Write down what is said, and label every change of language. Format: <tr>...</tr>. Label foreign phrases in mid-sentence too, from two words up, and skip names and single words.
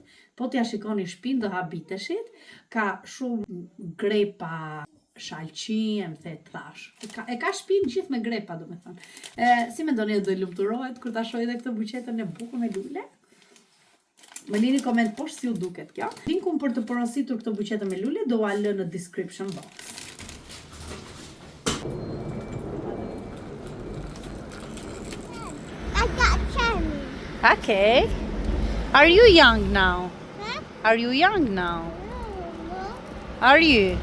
<sq>Po t'ja shikoni shtëpinë do habiteshit. Ka shumë grepa shalqi, më the thash. E ka shtëpinë gjithë me grepa, domethënë. Si mendoni do i lumturohet kur ta shohë edhe këtë buqetën e bukur me lule? Më lini koment poshtë si u duket kjo. Linkun për të porositur këtë buqetë me lule do ua lë në</sq> <en>description box. I got Charlie. Okay. Are you young now? Huh? Are you young now? No. Are you?</en>